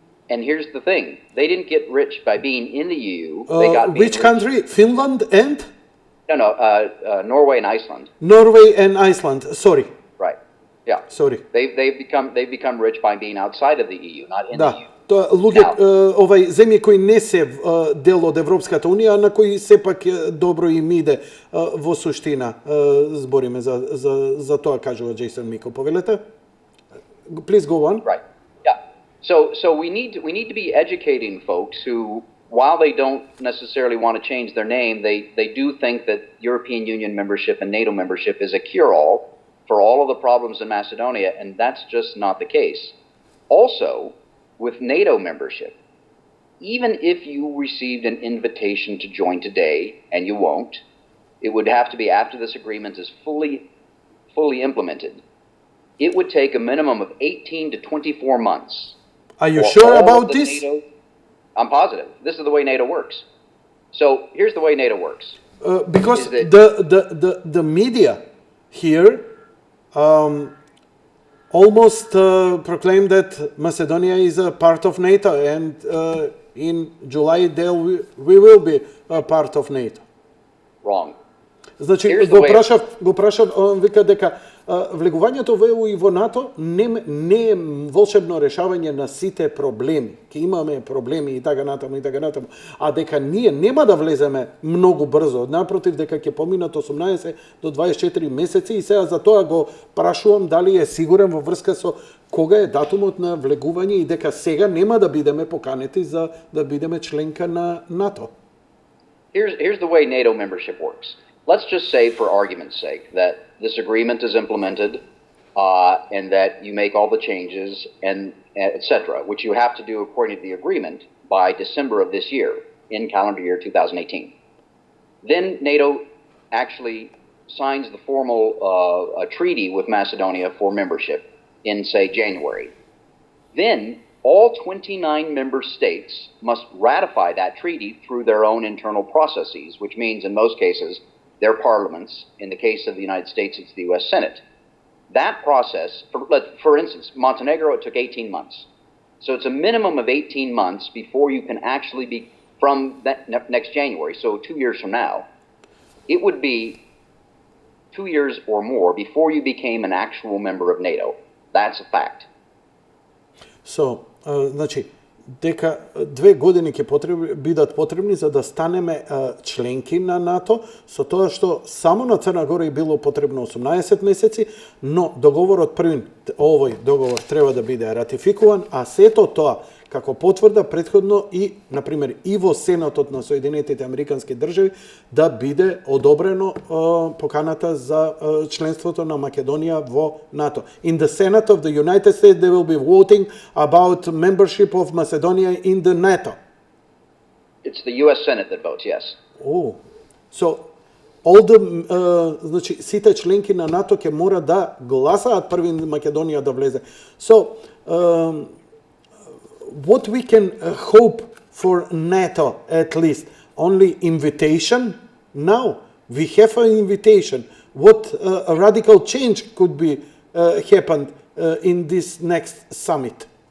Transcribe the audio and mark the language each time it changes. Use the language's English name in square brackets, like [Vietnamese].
[English] And here's the thing, they didn't get rich by being in the EU. They got which country? Finland and? No, Norway and Iceland. Norway and Iceland, sorry. Right, yeah. Sorry. They've become rich by being outside of the EU, not in the EU. [Macedonian] тоа луѓе земји кои не се дел од Европската унија, на кои сепак добро им иде во суштина. Збориме за тоа, кажува Джейсон Мико. Повелете? [English] Please go on. Right. Yeah. So we need to be educating folks who, while they don't necessarily want to change their name, they do think that European Union membership and NATO membership is a cure-all for all of the problems in Macedonia, and that's just not the case. Also, with NATO membership, even if you received an invitation to join today, and you won't, it would have to be after this agreement is fully implemented. It would take a minimum of 18 to 24 months. Are you sure about this? I'm positive. This is the way NATO works. So here's the way NATO works. Because the media here almost proclaimed that Macedonia is a part of NATO, and in July we will be a part of NATO. Wrong. [Macedonian] Значи, го прашав, он вика дека влегувањето во ЕУ и во НАТО не е волшебно решавање на сите проблеми. Ке имаме проблеми и така натаму, а дека ние нема да влеземе многу брзо. Напротив, дека ќе поминат 18 до 24 месеци, и сега за тоа го прашувам дали е сигурен во врска со кога е датумот на влегување и дека сега нема да бидеме поканети за да бидеме членка на НАТО. [English] Here's the way NATO membership works. Let's just say, for argument's sake, that this agreement is implemented and that you make all the changes and etc., which you have to do according to the agreement by December of this year, in calendar year 2018. Then NATO actually signs the formal treaty with Macedonia for membership in, say, January. Then all 29 member states must ratify that treaty through their own internal processes, which means in most cases their parliaments. In the case of the United States, it's the U.S. Senate. That process, for instance, Montenegro, it took 18 months. So it's a minimum of 18 months before you can actually be, from that next January, so 2 years from now, it would be 2 years or more before you became an actual member of NATO. That's a fact. [Macedonian] So, значи, дека 2 години ќе бидат потребни за да станеме членки на НАТО, со тоа што само на Црна Гора е било потребно 18 месеци, но договорот овој договор треба да биде ратификуван, а сето тоа како потврда претходно и, например, и во Сенатот на Соединетите Американски држави да биде одобрено поканата за членството на Македонија во НАТО. [English] In the Senate of the United States they will be voting about membership of Macedonia in the NATO. It's the US Senate that votes, yes. Oh. So all the [Macedonian] значи сите членки на НАТО ќе мора да гласаат први Македонија да влезе. [English] So what we can hope for NATO, at least, only invitation? Now we have an invitation. What a radical change could be happened in this next summit?